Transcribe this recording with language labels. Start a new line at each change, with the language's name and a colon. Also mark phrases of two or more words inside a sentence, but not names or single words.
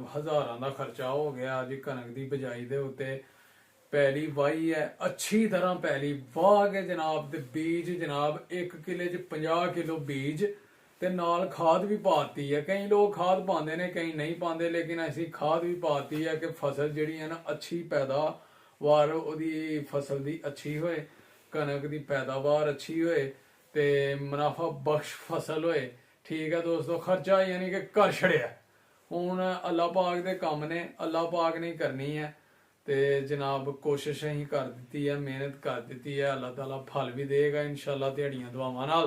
Punjabi: ਹਜ਼ਾਰਾਂ ਦਾ ਖਰਚਾ ਹੋ ਗਿਆ ਅੱਜ ਕਣਕ ਦੀ ਬਜਾਈ ਦੇ ਉੱਤੇ। ਪੈਲੀ ਵਾਹੀ ਹੈ ਅੱਛੀ ਤਰ੍ਹਾਂ ਪੈਲੀ ਵਾਹ ਕੇ ਜਨਾਬ ਤੇ ਬੀਜ ਜਨਾਬ 1 ਕਿੱਲੇ ਚ 50 ਕਿਲੋ ਬੀਜ ਤੇ ਨਾਲ ਖਾਦ ਵੀ ਪਾਈ ਹੈ। ਕਈ ਲੋਕ ਖਾਦ ਪਾਉਂਦੇ ਨੇ ਕਈ ਨਹੀਂ ਪਾਉਂਦੇ ਲੇਕਿਨ ਅਸੀਂ ਖਾਦ ਵੀ ਪਾਈ ਹੈ ਕਿ ਫਸਲ ਜਿਹੜੀ ਹੈ ਨਾ ਅੱਛੀ ਪੈਦਾਵਾਰ ਉਹਦੀ फसल ਦੀ ਅੱਛੀ ਹੋਏ ਕਣਕ ਦੀ ਪੈਦਾਵਾਰ ਅੱਛੀ ਹੋਏ ਤੇ ਮੁਨਾਫਾ ਬਖਸ਼ ਫਸਲ ਹੋਏ। ਠੀਕ ਹੈ ਦੋਸਤੋ ਖਰਚਾ ਯਾਨੀ ਕਿ ਕਰ ਛੜਿਆ ਹੁਣ ਅੱਲਾ ਪਾਕ ਦੇ ਕੰਮ ਨੇ ਅੱਲਾ ਪਾਕ ਨੇ ਕਰਨੀ ਹੈ ਤੇ ਜਨਾਬ ਕੋਸ਼ਿਸ਼ ਅਸੀਂ ਕਰ ਦਿੱਤੀ ਹੈ ਮਿਹਨਤ ਕਰ ਦਿੱਤੀ ਹੈ ਅੱਲਾ ਤਾਲਾ ਫਲ ਵੀ ਦੇਗਾ ਇਨਸ਼ਾਅੱਲਾ ਦਿਹਾੜੀਆਂ ਦੁਆਵਾਂ ਨਾਲ।